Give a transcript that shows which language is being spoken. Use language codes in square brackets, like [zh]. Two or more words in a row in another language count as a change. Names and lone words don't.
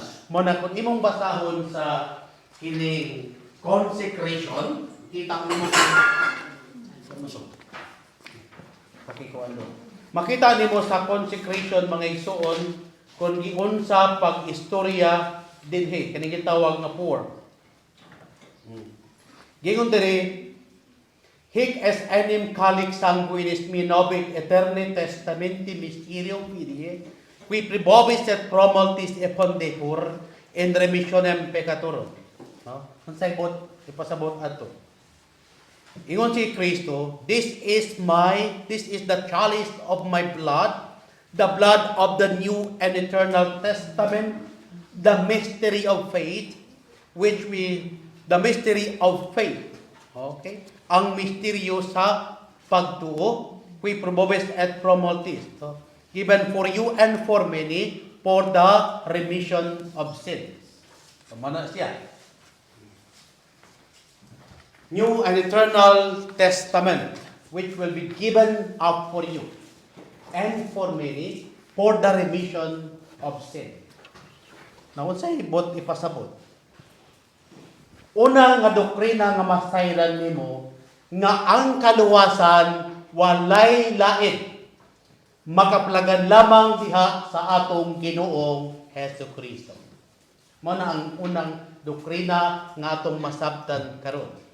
[ceb] Muna kung imong basahon sa kining consecration, kita mo makita nimo sa consecration mga igsoon kung giunsa pag-istorya dinhi kani gitawag nga poor. Gingon diri [la] hic es enim calic sanguinis mi nobit aeterni testamenti mysterium fidei qui pribobis et promultis epondetur in remissionem peccatorum. [ceb] No? Unsay bot ipasabot adto. Ingon si Kristo, [en] this is the chalice of my blood, the blood of the new and eternal testament, the mystery of faith, the mystery of faith. [ceb] Okay? Ang misteryo sa pagtuo, [la] qui probobis et promultis. [en] So, given for you and for many, for the remission of sins. [ceb] So, mana siya? [en] New and eternal testament, which will be given up for you and for many for the remission of sin. Now, [ceb] unsay ibot ipasabot? Una nga doktrina nga masayran nimo nga ang kaluwasan walay lain makaplagan lamang diha sa atong Ginoong Hesukristo. Mao na ang unang doktrina nga atong masabtan karon.